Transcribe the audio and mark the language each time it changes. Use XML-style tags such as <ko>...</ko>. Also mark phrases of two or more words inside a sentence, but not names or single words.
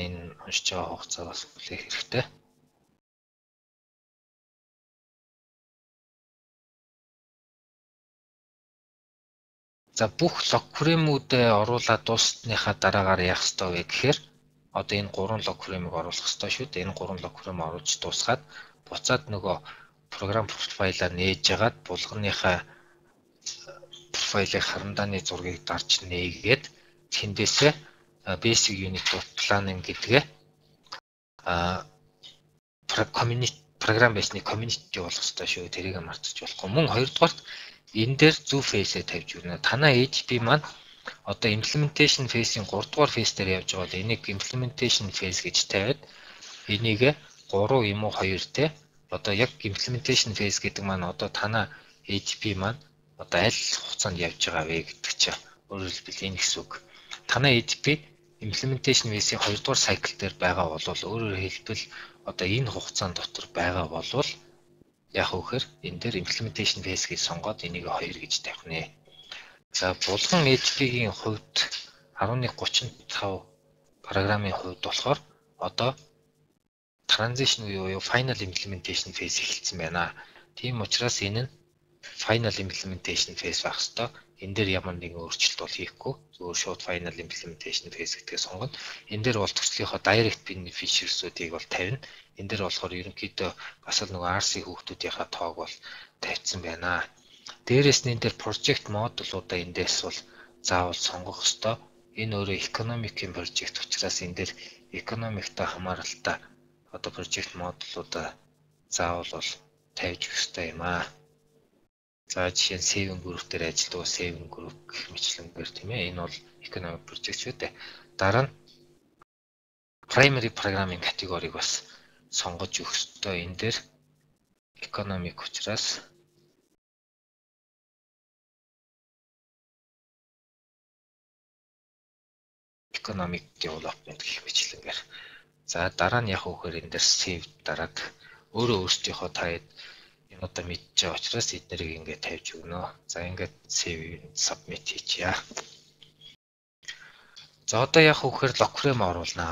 <mn>Энэ уншиж байгаа хугацаа бас хүлээх хэрэгтэй. За бүх</mn> <en>log frame-үүдээ</en> <mn>оруулаад дуусныхаа дараагаар яах ёстой вэ гэхээр одоо энэ 3</mn> <en>log frame-ийг</en> <mn>оруулах ёстой шүү дээ. Энэ 3</mn> <en>log frame</en> <mn>оруулж дуусгаад буцаад нөгөө програм профайлаа нээж ягаад булганыхаа профайлыг харамдааны зургийг дарж нээгээд тэндээсээ</mn> <en>basic unit planning</en> <mn>гэдгээ програм байсны community болох ёстой шүү. Тэрийг мартаж болохгүй. Мөн хоёрдугаарт энэ дээр зөв фейсээ тавьж өгнө. Танаа API маань одоо</mn> <en>implementation phase-</en> <mn>ийн 3 дугаар phase дээр явж байгаа бол энийг</mn> <en>implementation phase</en> <mn>гэж тавиад энийг 3 юм уу 2 те одоо яг</mn> <en>implementation phase</en> <mn>гэдэг маань одоо танаа API маань одоо аль хугацаанд явж байгаа вэ гэдэг чинь өөрөөр хэлбэл энэ гэсэн үг. Танаа API</mn> <en>implementation phase-</en> <mn>ийн 2 дугаар cycle дээр байгаа бол өөрөөр хэлбэл одоо энэ хугацаанд дотор байгаа бол яг үхээр энэ дээр</mn> <en>implementation phase</en> <mn>гэж сонгоод энийг 2 гэж тавих нэ. За булган HP-ийн хувьд 1135 програмын хувьд болохоор одоо transition буюу</mn> <en>final implementation phase</en> <mn>эхэлсэн байна. Тийм учраас энэ нь</mn> <en>final implementation phase</en> <mn>байх ёстой. Энэ дээр ямар нэгэн өөрчлөлт бол хийхгүй. Зөвхөн шууд</mn> <en>final implementation phase</en> <mn>гэдгээ сонгоод энэ дээр бол төслийнхөө</mn> <en>direct beneficiaries-</en> <mn>уудыг бол тавина. Энэ дээр болохоор ерөнхийдөө бас л нөгөө RC хүүхдүүдийнхаа тоог бол тавьсан байна. Дээрээс нь энэ дээр project модулуудаа эндээс бол заавал сонгох ёстой. Энэ өөрөө economic-ийн project учраас энэ дээр economic-тай хамааралтай одоо project модулуудаа заавал бол тавьж өгөх ёстой юм аа. За жишээ нь</mn> <en>saving group</en> <mn>дээр ажилладаг</mn> <en>saving group</en> <mn>гэх мэтлэнгээр тийм ээ. Энэ бол</mn> <en>economic project</en> <mn>шүү дээ. Дараа нь</mn> <en>primary programming</en> <mn>категориг бас сонгож өгөх ёстой. Энэ дээр economic учраас</mn> <en>economic development</en> <mn>гэх мэтлэнгээр. За дараа нь яг үхээр энэ дээр save дараад өөрөө өөрсдийнхөө таад энэ одоо мэдж байгаа учраас эднэрийг ингээд тавьж өгнө. За ингээд</mn> <en>save submit</en> <mn>хийчихье. За одоо яг үхээр</mn> <en>log frame</en> <mn>оруулнаа.</mn>